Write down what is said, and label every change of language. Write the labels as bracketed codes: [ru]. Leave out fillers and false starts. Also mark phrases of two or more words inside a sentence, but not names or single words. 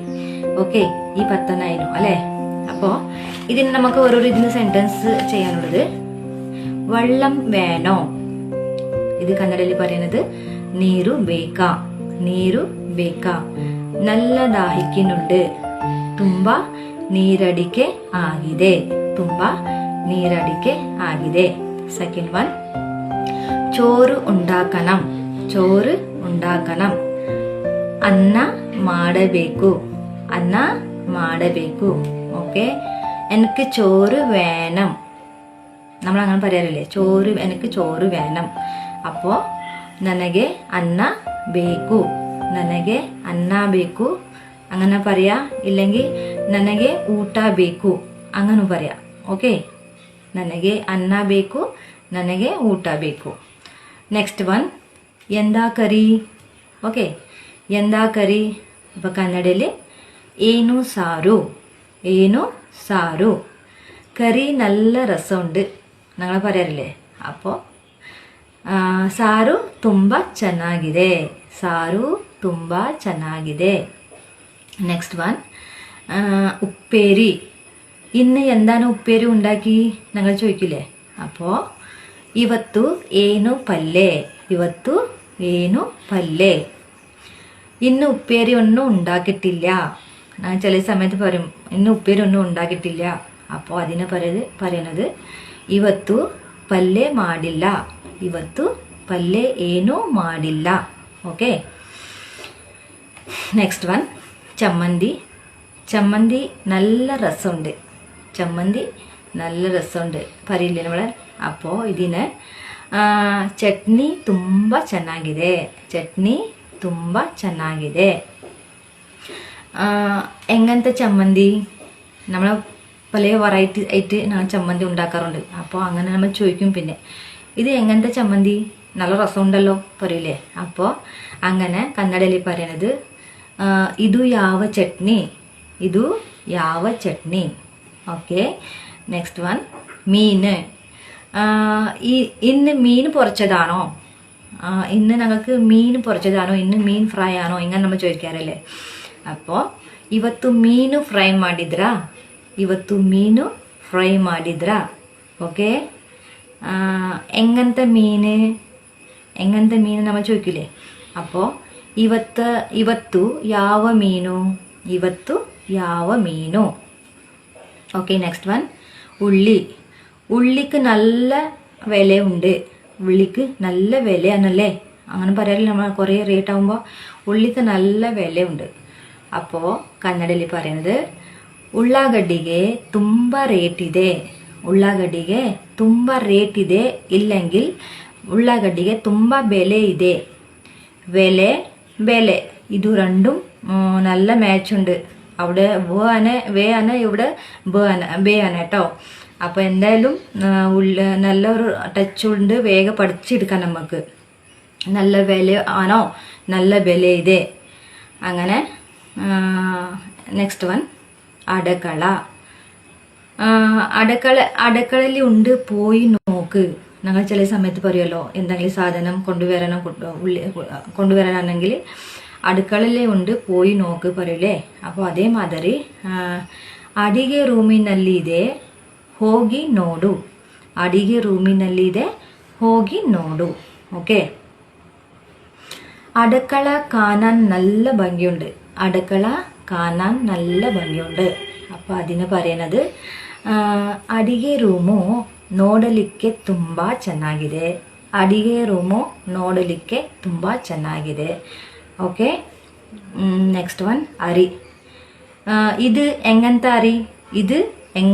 [ml] ഓക്കെ, ഈ 10 ആയിരുന്നു അല്ലേ. അപ്പോൾ ഇതിന് നമുക്ക് ഓരോരോ ഇതിന് സെന്റൻസ് ചെയ്യാനുള്ളത്. വെള്ളം വേണോ? ഇത് കന്നഡയിൽ പറയുന്നത് [kn] ನೀರು ಬೇಕ, ನೀರು ಬೇಕ. [ml] നല്ല ദാഹിക്കുന്നുണ്ട്. [kn] ತುಂಬ ನೀರಡಿಕೆ ಆಗಿದೆ, ತುಂಬ ನೀರಡಿಕೆ ಆಗಿದೆ. [en] second one, [ml] ചോറ് ഉണ്ടാക്കണം, ചോറ് ഉണ്ടാക്കണം. [kn] ಅನ್ನ ಮಾಡಬೇಕು, ಅನ್ನ ಮಾಡಬೇಕು. [ml] ഓക്കെ, എനിക്ക് ചോറ് വേണം. നമ്മൾ അങ്ങനെ പറയാറില്ലേ, ചോറ്, എനിക്ക് ചോറ് വേണം. [kn] അപ്പോൾ ನನಗೆ ಅನ್ನ ಬೇಕು, ನನಗೆ ಅನ್ನ ಬೇಕು [ml] അങ്ങനെ പറയാ. ഇല്ലെങ്കിൽ [kn] ನನಗೆ ಊಟ ಬೇಕು [ml] അങ്ങനെ പറയാം. ഓക്കെ, [kn] ನನಗೆ ಅನ್ನ ಬೇಕು, ನನಗೆ ಊಟ ಬೇಕು. [en] next one, [ml] എന്താ കറി. ഓക്കെ, എന്താ കറി. അപ്പോൾ കന്നഡയിൽ [kn] ಏನು ಸಾರು, ಏನು ಸಾರು. [ml] കറി നല്ല രസമുണ്ട് ഞങ്ങൾ പറയാറില്ലേ. [kn] അപ്പോൾ ಸಾರು ತುಂಬ ಚೆನ್ನಾಗಿದೆ, ಸಾರು ತುಂಬ ಚೆನ್ನಾಗಿದೆ. [en] next one, ഉപ്പേരി. [ml] ഇന്ന് എന്താണ് ഉപ്പേരി ഉണ്ടാക്കി ഞങ്ങൾ ചോദിക്കില്ലേ. [kn] അപ്പോൾ ಇವತ್ತು ಏನು ಪಲ್ಲೆ, ಇವತ್ತು ಏನು ಪಲ್ಲೆ. [ml] ഇന്ന് ഉപ്പേരി ഒന്നും ഉണ്ടാക്കിയിട്ടില്ല. ഞാൻ ചില സമയത്ത് പറയും ഇന്ന് ഉപ്പേരി ഒന്നും ഉണ്ടാക്കിയിട്ടില്ല. അപ്പോൾ അതിനെ പറയുന്നത് [kn] ಇವತ್ತು ಪಲ್ಲೆ ಮಾಡಿಲ್ಲ, ಇವತ್ತು ಪಲ್ಲೆ ಏನೂ ಮಾಡಿಲ್ಲ. ಓಕೆ, [en] next one, ചമ്മന്തി. [ml] ചമ്മന്തി നല്ല രസമുണ്ട്, ചമ്മന്തി നല്ല രസമുണ്ട് പറയില്ലേ നമ്മളെ. അപ്പോൾ ഇതിന് [kn] ಚಟ್ನಿ ತುಂಬ ಚೆನ್ನಾಗಿದೆ, ಚಟ್ನಿ ತುಂಬ ಚೆನ್ನಾಗಿದೆ. [ml] എങ്ങനത്തെ ചമ്മന്തി? നമ്മൾ പല വെറൈറ്റി ആയിട്ട് ചമ്മന്തി ഉണ്ടാക്കാറുണ്ട്. അപ്പോൾ അങ്ങനെ നമ്മൾ ചോദിക്കും, പിന്നെ ഇത് എങ്ങനത്തെ ചമ്മന്തി, നല്ല രസമുണ്ടല്ലോ പറയില്ലേ. അപ്പോൾ അങ്ങനെ കന്നഡയിൽ പറയുന്നത് [kn] ಇದು ಯಾವ ಚಟ್ನಿ, ಇದು ಯಾವ ಚಟ್ನಿ. [en] okay, next one, മീന്. [ml] ഇന്ന് മീൻ പൊരിച്ചതാണോ, ഇന്ന് ഞങ്ങൾക്ക് മീൻ പൊരിച്ചതാണോ, ഇന്ന് മീൻ ഫ്രൈ ആണോ, ഇങ്ങനെ നമ്മൾ ചോദിക്കാറല്ലേ. [kn] അപ്പോൾ ಇವತ್ತು ಮೀನು ಫ್ರೈ ಮಾಡಿದ್ರಾ, ಇವತ್ತು ಮೀನು ಫ್ರೈ ಮಾಡಿದ್ರಾ. [ml] ഓക്കെ, എങ്ങനത്തെ മീന്, എങ്ങനത്തെ മീൻ നമ്മൾ ചോദിക്കില്ലേ. [kn] അപ്പോൾ ಇವತ್ತು ಯಾವ ಮೀನು, ಇವತ್ತು ಯಾವ ಮೀನು. [en] okay, next one, ഉള്ളി. [ml] ഉള്ളിക്ക് നല്ല വിലയുണ്ട്, ഉള്ളിക്ക് നല്ല വിലയാണല്ലേ. അങ്ങനെ പറയാറില്ല നമ്മൾ, കുറേ റേറ്റ് ആകുമ്പോൾ ഉള്ളിക്ക് നല്ല വിലയുണ്ട്. അപ്പോൾ കന്നഡയിൽ പറയുന്നത് [kn] ಉಳ್ಳಾಗಡ್ಡಿಗೆ ತುಂಬ ರೇಟ್ ಇದೆ, ಉಳ್ಳಾಗಡ್ಡಿಗೆ ತುಂಬ ರೇಟ್ ಇದೆ. ഇല്ലെങ്കിൽ ಉಳ್ಳಾಗಡ್ಡಿಗೆ ತುಂಬ ಬೆಲೆ ಇದೆ. [ml] വില, വില, ഇത് രണ്ടും നല്ല മാച്ച് ഉണ്ട്. അവിടെ വേ ആണ്, ഇവിടെ ബേ ആണ് കേട്ടോ. അപ്പോൾ എന്തായാലും നല്ലൊരു ടച്ച് ഉണ്ട്, വേഗം പഠിച്ചെടുക്കാം നമുക്ക്. നല്ല വില ആണോ, നല്ല വില ഇതേ അങ്ങനെ. [en] next one, അടുക്കള. [ml] അടുക്കളയിൽ ഉണ്ട്, പോയി നോക്ക്. ഞങ്ങൾ ചില സമയത്ത് പറയുമല്ലോ, എന്തെങ്കിലും സാധനം കൊണ്ടുവരാനാണെങ്കിൽ അടുക്കളയിലേ ഉണ്ട്, പോയി നോക്ക് പറയൂലേ. അപ്പോൾ അതേമാതിരി [kn] ಅಡಿಗೆ ರೂಮಿನಲ್ಲಿದೆ, ಹೋಗಿ ನೋಡು. ಅಡಿಗೆ ರೂಮಿನಲ್ಲಿದೆ, ಹೋಗಿ ನೋಡು. [ml] ഓക്കെ, അടുക്കള കാണാൻ നല്ല ഭംഗിയുണ്ട്, അടുക്കള കാണാൻ നല്ല ഭംഗിയുണ്ട്. അപ്പോൾ അതിന് പറയുന്നത് [kn] ಅಡಿಗೆ ರೂಮು ನೋಡಲಿಕ್ಕೆ ತುಂಬ ಚೆನ್ನಾಗಿದೆ, ಅಡಿಗೆ ರೂಮು ನೋಡಲಿಕ್ಕೆ ತುಂಬ ಚೆನ್ನಾಗಿದೆ. [en] okay, next one, അരി. [ml] ഇത് എങ്ങനത്തെ അരി, ഇത് എങ്ങനത്തെ അരി.